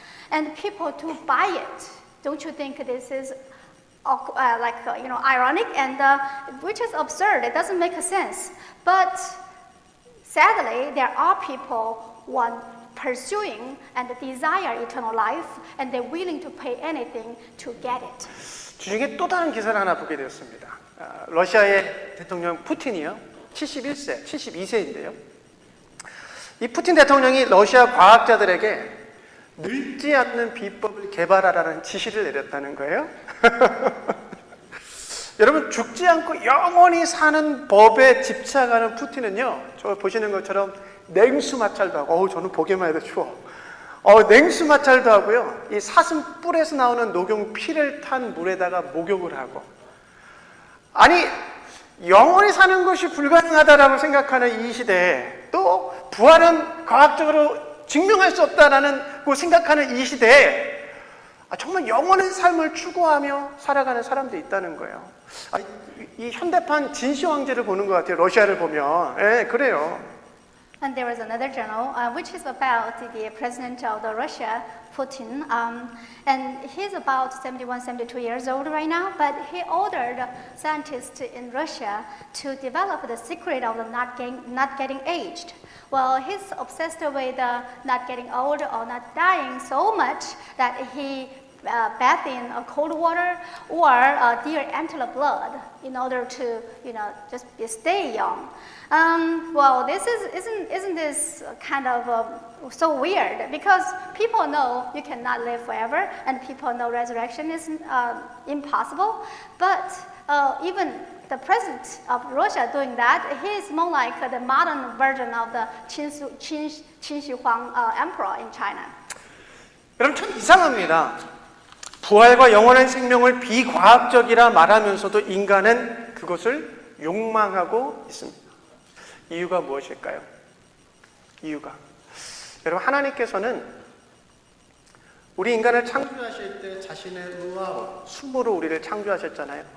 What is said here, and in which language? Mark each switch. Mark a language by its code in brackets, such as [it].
[en] And people to buy it. Don't you think this is ironic and which is absurd? It doesn't make sense. But sadly, there are people pursuing and desire eternal life, and they're willing to pay anything to get it. [ko] 주중에 또 다른 기사를 하나 보게 되었습니다. 러시아의 대통령 푸틴이요, 72세인데요. 이 푸틴 대통령이 러시아 과학자들에게 늙지 않는 비법을 개발하라는 지시를 내렸다는 거예요. 여러분, 죽지 않고 영원히 사는 법에 집착하는 푸틴은요, 저 보시는 것처럼 냉수 마찰도 하고, 저는 보기만 해도 추워. 냉수 마찰도 하고요, 이 사슴 뿔에서 나오는 녹용 피를 탄 물에다가 목욕을 하고, 아니 영원히 사는 것이 불가능하다라고 생각하는 이 시대에, 또 부활은 과학적으로 증명할 수 없다라고 생각하는 이 시대에 정말 영원한 삶을 추구하며 살아가는 사람들이 있다는 거예요. 이 현대판 진시황제를 보는 것 같아요. 러시아를 보면. 그래요. [en] And there was another journal which is about the president of the Russia, Putin, and he's about 71, 72 years old right now, but he ordered scientists in Russia to develop the secret of not getting aged. Well, he's obsessed with not getting old or not dying so much that he bath in cold water or deer antler blood in order to, just stay young. Well, isn't this kind of so weird? Because people know you cannot live forever, and people know resurrection is impossible. But even the president of Russia doing that, he is more like the modern version of the Qin Shi Huang emperor in China. [ko] 여러분 참 이상합니다. 부활과 영원한 생명을 비과학적이라 말하면서도 인간은 그것을 욕망하고 있습니다. 이유가 무엇일까요? 이유가 여러분 하나님께서는 우리 인간을 창조하실 때 자신의 의와 숨으로 우리를 창조하셨잖아요.